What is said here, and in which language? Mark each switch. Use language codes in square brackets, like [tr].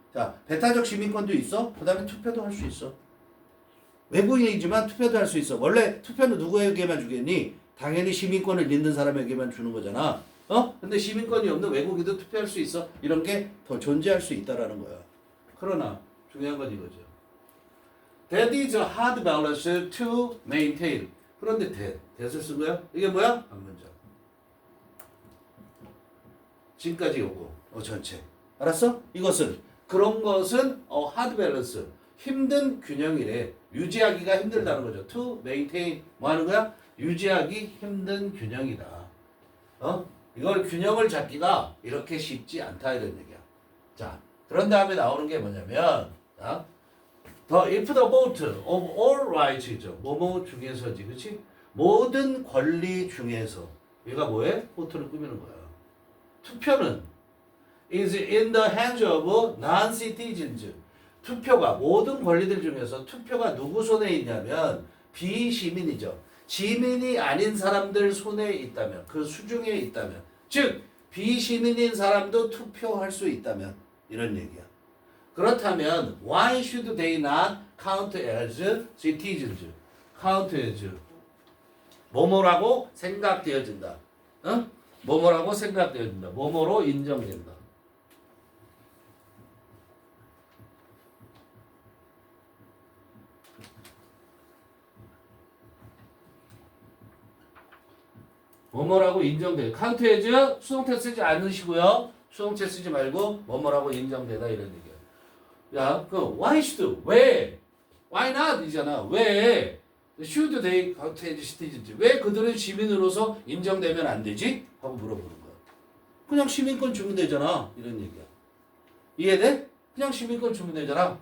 [ko] 자, 배타적 시민권도 있어. 그 다음에 투표도 할 수 있어. 외국인이지만 투표도 할 수 있어. 원래 투표는 누구에게만 주겠니? 당연히 시민권을 있는 사람에게만 주는 거잖아. 근데 시민권이 없는 외국인도 투표할 수 있어. 이런 게 더 존재할 수 있다라는 거야. 그러나 중요한 건 이거죠. [en] That is a hard balance to maintain. [ko] 그런데 that을 쓴 거야? 이게 뭐야? 한 문장. 지금까지 요거. 전체. 알았어? 이것은 그런 것은 hard balance. 힘든 균형이래. 유지하기가 힘들다는 거죠. [en] To maintain [ko] 뭐 하는 거야? 유지하기 힘든 균형이다. 이걸 균형을 잡기가 이렇게 쉽지 않다 이런 얘기야. 자, 그런 다음에 나오는 게 뭐냐면 [en] The if the vote of all rights죠. [ko] 뭐뭐 중에서지, 그렇지? 모든 권리 중에서 얘가 뭐해? vote를 꾸미는 거야. 투표는 [en] is in the hands of non-citizens. [ko] 투표가 모든 권리들 중에서 투표가 누구 손에 있냐면 비시민이죠. 시민이 아닌 사람들 손에 있다면, 그 수중에 있다면, 즉 비시민인 사람도 투표할 수 있다면 이런 얘기야. 그렇다면 [en] why should they not count as citizens? [ko] count as 뭐뭐라고 생각되어진다. 뭐뭐라고 생각되어진다. 뭐뭐로 인정된다. 뭐뭐라고 인정돼. count as 수동태 쓰지 않으시고요. 수동태 쓰지 말고 뭐뭐라고 인정되다 이런 얘기야. 야, 그 [en] why should [ko] 왜 [en] why not [ko] 이잖아. 왜 [en] should they count as citizens? [ko] 왜 그들은 시민으로서 인정되면 안 되지? 하고 물어보는 거야. 그냥 시민권 주면 되잖아. 이런 얘기야. 이해돼? 그냥 시민권 주면 되잖아.